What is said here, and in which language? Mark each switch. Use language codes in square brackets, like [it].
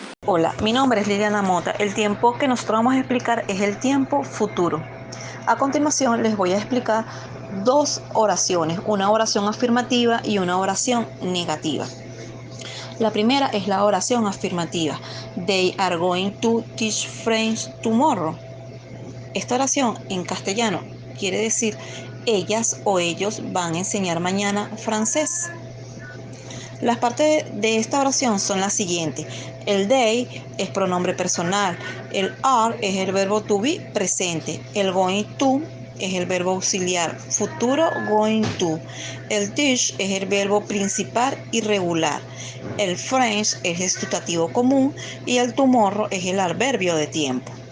[es] Hola, mi nombre es Liliana Mota. El tiempo que nosotros vamos a explicar es el tiempo futuro. A continuación les voy a explicar dos oraciones, una oración afirmativa y una oración negativa. La primera es la oración afirmativa. [en] They are going to teach French tomorrow. [es] Esta oración en castellano quiere decir ellas o ellos van a enseñar mañana francés. Las partes de esta oración son las siguientes. El they es pronombre personal, el are es el verbo to be presente, el going to es el verbo auxiliar futuro going to, el teach es el verbo principal irregular, el French es el sustantivo común y el tomorrow es el adverbio de tiempo.